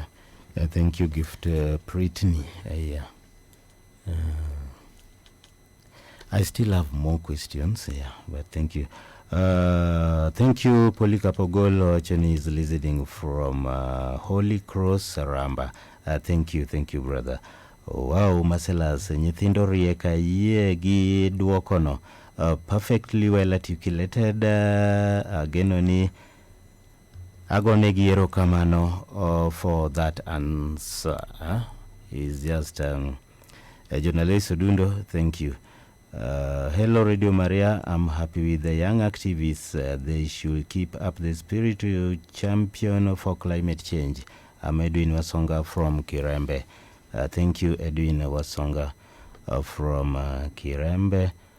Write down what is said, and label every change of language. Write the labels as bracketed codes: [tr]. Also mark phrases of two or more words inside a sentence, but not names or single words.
[en] Thank you, Gift Brittany. I still have more questions, but thank you. Thank you, Polycarp Ogolo. Cheni is listening from Holy Cross, Saramba. Thank you, brother. [luo] Wow, Maselas, nyithindo rieka yie gi duokono. [en] Perfectly well articulated. [luo] Genoni agone gi erokamano [en] for that answer. Is just Journalist Odundo, thank you. Hello Radio Maria, I'm happy with the young activists. They should keep up the spirit to champion for climate change. I'm Edwin Wasonga from Kirembe. Thank you, Edwin Wasonga from Kirembe.